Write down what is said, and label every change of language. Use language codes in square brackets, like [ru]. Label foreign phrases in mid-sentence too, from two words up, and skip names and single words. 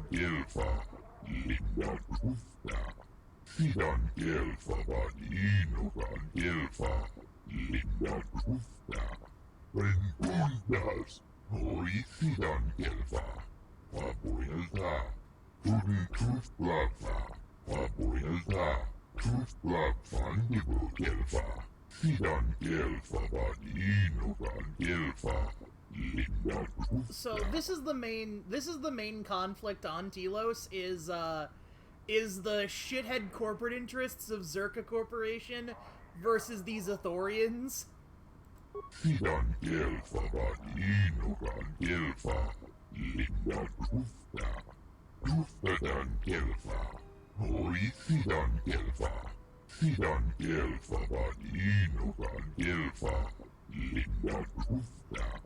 [en] Gelfa, Lindan Usta, Sidan Gelfa, Vadinogan Gelfa, Lindan Usta, Renundas, Hori Sidan Gelfa, Fabuelta, Tudin Truth Blagfa, Fabuelta, Truth Blagfan Nibu Gelfa, Sidan Gelfa, Vadinogan Gelfa, Lindan Usta. So this is the main conflict on Telos is the shithead corporate interests of Zerka Corporation versus these Ithorians. Sidan Gelfa, Vadinogan Gelfa, Lindan Usta, Ustadan Gelfa, Hori Sidan Gelfa, Sidan Gelfa, Vadinogan Gelfa, Lindan Usta.